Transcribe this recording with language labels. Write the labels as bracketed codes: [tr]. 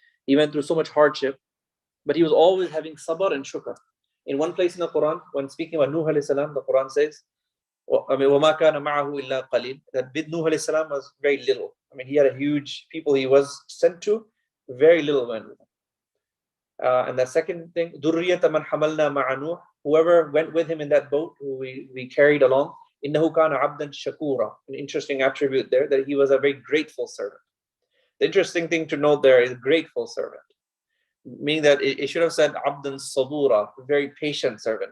[en] He went through so much hardship, but he was always having sabr and shukr. In one place in the Quran, when speaking about Nuh alayhi salam, the Quran says, [ar] وَمَا كَانَ مَعَهُ إِلَّا قَلِيلٌ. [en] That with Nuh alayhi salam was very little. He had a huge people he was sent to, very little went with him. And the second thing, [ar] ذُرِّيَّةَ مَنْ حَمَلْنَا مَعَ نُوحٍ. [en] Whoever went with him in that boat, who we carried along, [ar] إِنَّهُ كَانَ عَبْدًا شَكُورًا. [en] An interesting attribute there, that he was a very grateful servant. The interesting thing to note there is grateful servant. Meaning that it should have said [ar] عَبْدًا صَبُورًا, [en] very patient servant.